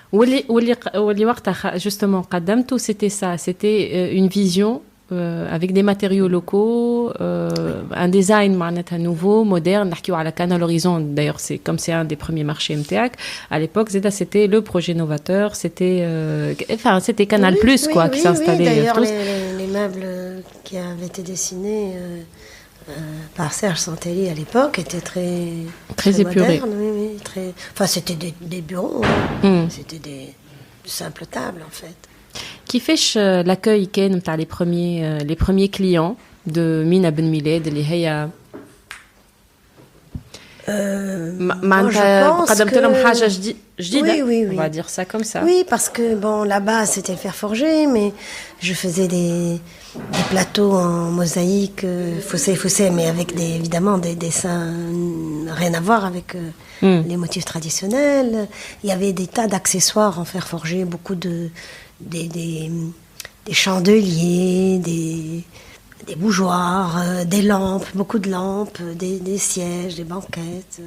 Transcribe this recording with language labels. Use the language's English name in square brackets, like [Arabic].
[Arabic] واللي وقتها [French] justement قدمته c'était ça, c'était une vision avec des matériaux locaux, un design [Arabic] معناتها [French] nouveau, moderne, [Arabic] نحكيو على [French] Canal Horizon d'ailleurs c'est un des premiers marchés MTAC à l'époque c'était le projet novateur, c'était Canal Plus quoi qui s'installait. Oui, d'ailleurs les meubles qui avaient été dessinés par Serge Santelli à l'époque était très épuré. Moderne, oui, enfin c'était des bureaux, c'était des simples tables en fait. [Arabic] كيفاش l'accueil كان نتاع [French] les premiers clients de [Arabic] Mina Ben Milad اللي هي معناتها قدمت لهم حاجة جديدة. [French] Oui. On va dire ça comme ça. Oui, parce que bon, là-bas c'était le fer forgé, mais je faisais des plateaux en mosaïque, fossé, mais avec évidemment des dessins rien à voir avec les motifs traditionnels. Il y avait des tas d'accessoires en fer forgé, beaucoup des chandeliers, des bougeoirs, des lampes, beaucoup de lampes, des sièges, des banquettes.